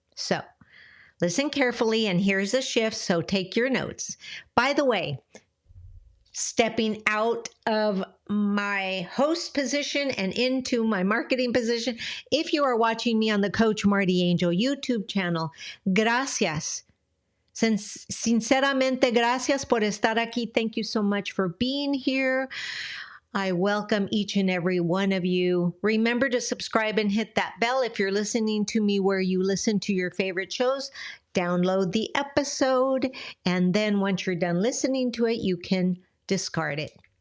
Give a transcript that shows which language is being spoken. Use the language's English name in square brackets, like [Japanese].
[English] So listen carefully, and here's a shift, so take your notes. By the way, stepping out of my host position and into my marketing position, if you are watching me on the Coach Marti Angel YouTube channel, gracias. [Spanish] Sinceramente, gracias por estar aquí. [English] Thank you so much for being here. I welcome each and every one of you. Remember to subscribe and hit that bell if you're listening to me where you listen to your favorite shows. Download the episode, and then once you're done listening to it, you can discard it.